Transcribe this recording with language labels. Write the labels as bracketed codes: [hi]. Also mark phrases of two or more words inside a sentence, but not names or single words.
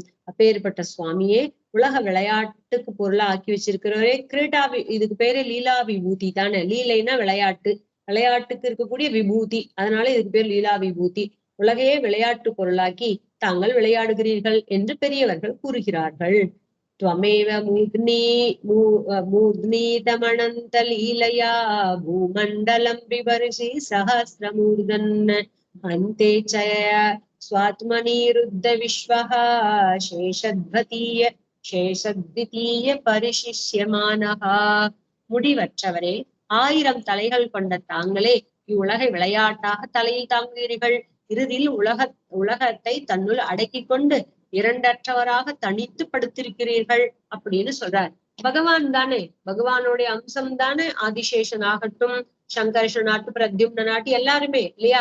[ta] அப்பேற்பட்ட சுவாமியே, உலக விளையாட்டுக்கு பொருளா ஆக்கி வச்சிருக்கிறவரே இதுக்கு பேரு லீலா விபூதி தானே. லீலைனா விளையாட்டு, விளையாட்டுக்கு இருக்கக்கூடிய விபூதி, அதனால இதுக்கு பேர் லீலா விபூதி. உலகையே விளையாட்டு பொருளாக்கி தாங்கள் விளையாடுகிறீர்கள் என்று பெரியவர்கள் கூறுகிறார்கள். [sa] त्वमेव मूर्ध्नीतमनन्तलीलया भूमण्डलं बिभर्षि सहस्रमूर्धन् अन्ते च स्वात्मनिरुद्ध विश्वः शेषद्वितीय परिशिष्यमानः. [ta] முடிவற்றவரே, 1000 தலைகள் கொண்ட தாங்களே இவ்வுலகை விளையாட்டாக தலையில் தாங்குகிறீர்கள். இறுதியில் உலகத்தை தன்னுள் அடக்கி கொண்டு இரண்டற்றவராக தனித்து படுத்திருக்கிறீர்கள் அப்படின்னு சொல்றார். பகவான் தானே, பகவானுடைய அம்சம் தானே ஆதிசேஷன் ஆகட்டும், சங்கர்ஷனாட்டு, பிரத்யும்னாட்டு எல்லாருமே இல்லையா.